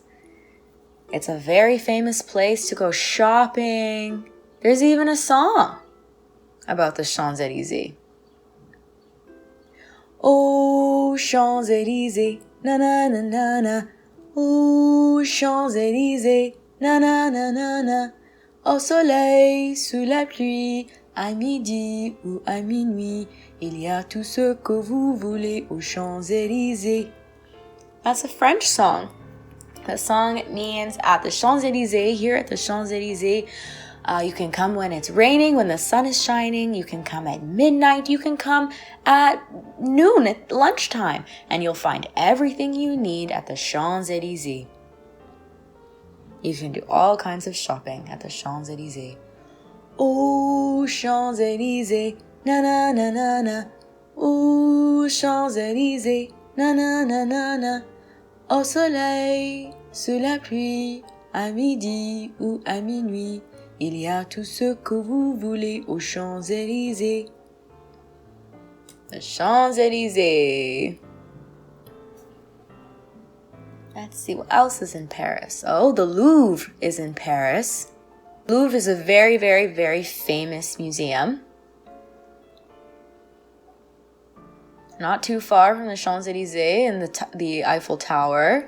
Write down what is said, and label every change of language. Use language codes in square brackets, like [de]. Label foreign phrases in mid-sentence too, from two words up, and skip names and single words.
[en] It's a very famous place to go shopping. There's even a song about the Champs-Élysées. Oh, Champs-Élysées, na na na na na. Oh, Champs-Élysées, na na na na na. [fr] Au soleil, sous la pluie, à midi ou à minuit, il y a tout ce que vous voulez aux Champs-Élysées. [en] That's a French song. The song means at the Champs-Élysées, here at the Champs-Élysées, you can come when it's raining, when the sun is shining. You can come at midnight. You can come at noon, at lunchtime. And you'll find everything you need at the Champs-Élysées. You can do all kinds of shopping at the Champs-Élysées. Oh, Champs-Élysées, na na na na na. Oh, Champs-Élysées, na na na na na. [fr] Au soleil, sous la pluie, à midi ou à minuit, il y a tout ce que vous voulez aux Champs-Élysées. [en] The Champs-Élysées. Let's see what else is in Paris. Oh, the Louvre is in Paris. Louvre is a very, very, very famous museum. Not too far from the Champs-Élysées and the Eiffel Tower.